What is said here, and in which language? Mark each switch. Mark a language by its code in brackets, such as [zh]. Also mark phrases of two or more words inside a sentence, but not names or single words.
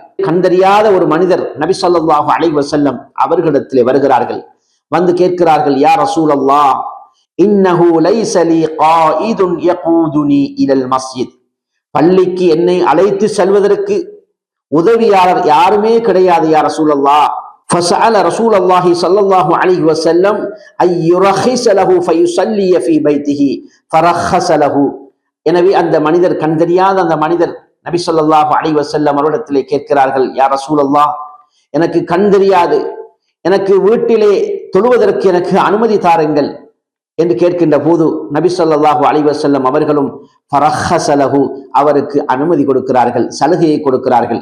[ta] கண்டறியாத ஒரு மனிதர் நபி [ar] صلى الله عليه وسلم [ta] அவர்களிடத்திலே வருகிறார்கள். வந்து கேட்கிறார்கள், [ar] يا رسول الله, إنه ليس لي قائد يقودني إلى المسجد, [ta] பள்ளிக்கு என்னை அழைத்து செல்வதற்கு உதவியாளர் யாருமே கிடையாது [ar] يا رسول الله. فسأل رسول الله صلى الله عليه وسلم أن يرخص له فيصلي في بيته فرخص له. [ta] எனவே அந்த மனிதர், கண்டறியாத அந்த மனிதர் நபி [ar] صلى الله عليه وسلم [ta] அவரிடத்திலே கேட்கிறார்கள், [ar] يا رسول الله, [ta] எனக்கு கண் தெரியாது, எனக்கு வீட்டிலே தொழுவதற்கு எனக்கு அனுமதி தாருங்கள் என்று கேட்கின்ற போது நபி [ar] صلى الله عليه وسلم [ta] அவர்களும் [ar] فرخص له, [ta] அவருக்கு அனுமதி கொடுக்கிறார்கள், சலுகையை கொடுக்கிறார்கள்.